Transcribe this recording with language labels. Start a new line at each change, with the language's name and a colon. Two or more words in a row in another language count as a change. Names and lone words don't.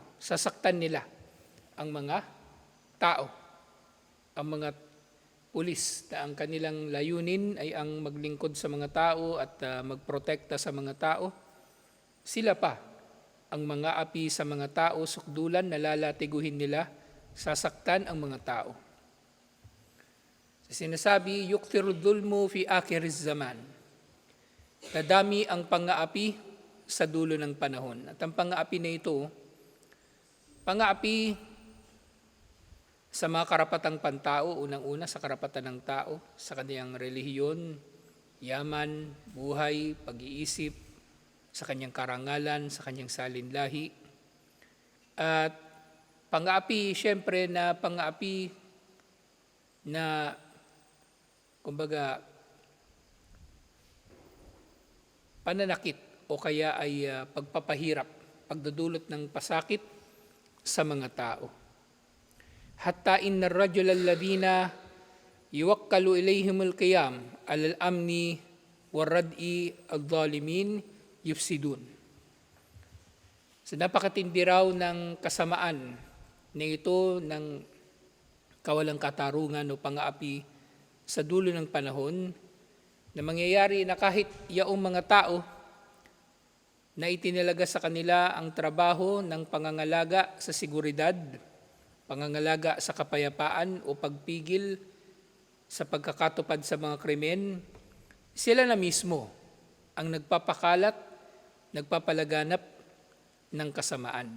Filipino: Sasaktan nila ang mga tao, ang mga pulis na ang kanilang layunin ay ang maglingkod sa mga tao at magprotekta sa mga tao. Sila pa ang mga api sa mga tao, sukdulan, lalatiguhin nila, sasaktan ang mga tao. Sinasabi,
Arabic: يكثر الظلم في آخر الزمان.
Filipino: Dadami ang pang-aapi sa dulo ng panahon. At ang pang-aapi na ito, pang-aapi sa mga karapatang pantao, unang-una sa karapatan ng tao, sa kaniyang relihiyon, yaman, buhay, pag-iisip, sa kanyang karangalan, sa kanyang salinlahi. At pang-aapi, siyempre na pang-aapi na, kumbaga, pananakit o kaya ay pagpapahirap, pagdudulot ng pasakit sa mga tao.
Arabic: حتى إن الرجل الذين يوكل إليهم القيام على الأمن وردع الظالمين يفسدون.
Filipino: So napakatindi raw ng kasamaan na ito ng kawalang katarungan o pang-aapi sa dulo ng panahon na mangyayari na kahit yaong mga tao na itinalaga sa kanila ang trabaho ng pangangalaga sa seguridad, pangangalaga sa kapayapaan o pagpigil sa pagkakatupad sa mga krimen, sila na mismo ang nagpapakalat, nagpapalaganap ng kasamaan.